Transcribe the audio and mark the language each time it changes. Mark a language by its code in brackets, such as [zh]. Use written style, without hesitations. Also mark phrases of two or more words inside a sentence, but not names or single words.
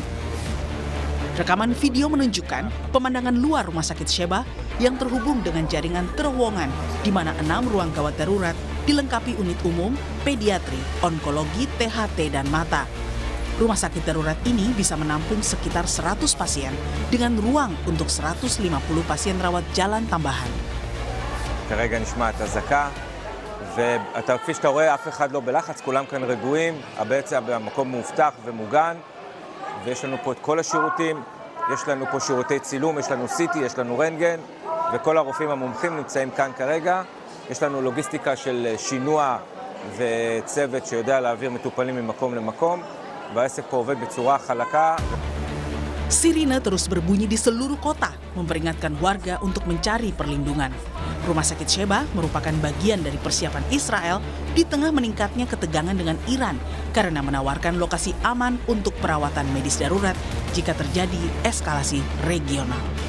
[id] Rekaman video menunjukkan pemandangan luar rumah sakit Sheba yang terhubung dengan jaringan terowongan di mana 6 ruang gawat darurat dilengkapi unit umum, pediatri, onkologi, THT, dan mata. Rumah sakit darurat ini bisa menampung sekitar 100 pasien dengan ruang untuk 150 pasien rawat jalan tambahan. [he] כרגע נשמעת אזעקה, ואתה כפי שאתה רואה אף אחד לא בלחץ, כולם כאן רגועים, בעצם המקום מאובטח ומוגן, ויש לנו פה את כל השירותים, יש לנו פה שירותי צילום, יש לנו CT, יש לנו רנטגן, וכל הרופאים המומחים נמצאים כאן כרגע. יש לנו לוגיסטיקה של שינוע וצוות שיודע להעביר מטופלים ממקום למקום. והעסק פה עובד בצורה חלקה. [id] Sirine terus berbunyi di seluruh kota, memperingatkan warga untuk mencari perlindungan. Rumah sakit Sheba merupakan bagian dari persiapan Israel di tengah meningkatnya ketegangan dengan Iran karena menawarkan lokasi aman untuk perawatan medis darurat jika terjadi eskalasi regional.